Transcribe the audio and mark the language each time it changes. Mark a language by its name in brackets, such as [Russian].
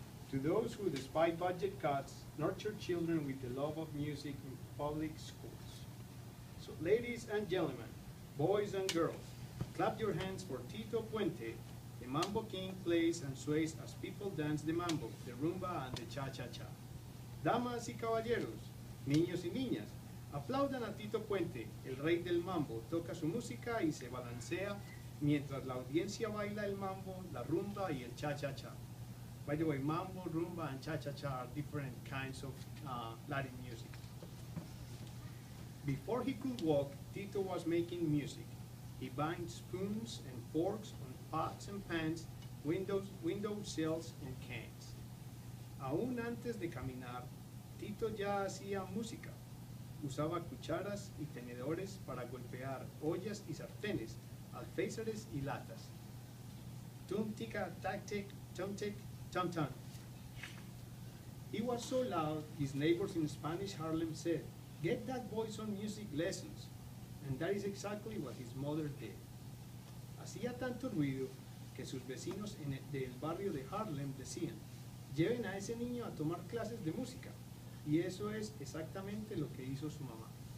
[English] To those who, despite budget cuts, nurture children with the love of music in public schools. So ladies and gentlemen, boys and girls, clap your hands for Tito Puente. The Mambo King plays and sways as people dance the mambo, the rumba, and the cha-cha-cha. [Spanish] Damas y caballeros, niños y niñas, aplaudan a Tito Puente, el rey del mambo, toca su música y se balancea mientras la audiencia baila el mambo, la rumba y el cha-cha-cha. [English] By the way, mambo, rumba, and cha-cha-cha are different kinds of Latin music. Before he could walk, Tito was making music. He banged spoons and forks on pots and pans, window sills and cans. [Spanish] Aún antes de caminar, Tito ya hacía música. Usaba cucharas y tenedores para golpear ollas y sartenes, alféizares y latas. Tum tica tac tic, tum tic, tum tum. [English] He was so loud, his neighbors in Spanish Harlem said, "Get that boy some music lessons." And that is exactly what his mother did. [Spanish] Hacía tanto ruido que sus vecinos del barrio de Harlem decían, lleven a ese niño a tomar clases de música. Y eso es exactamente lo que hizo su mamá.